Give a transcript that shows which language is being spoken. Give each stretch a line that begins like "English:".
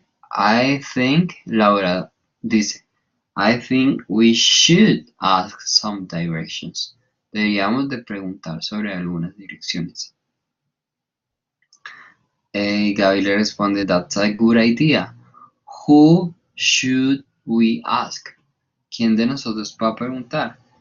English: I think,
Spanish: Laura dice,
English: I think we should ask some directions.
Spanish: Deberíamos de preguntar sobre algunas direcciones. Gaby le responde,
English: that's a good idea. Who should we ask?
Spanish: ¿Quién de nosotros va a preguntar?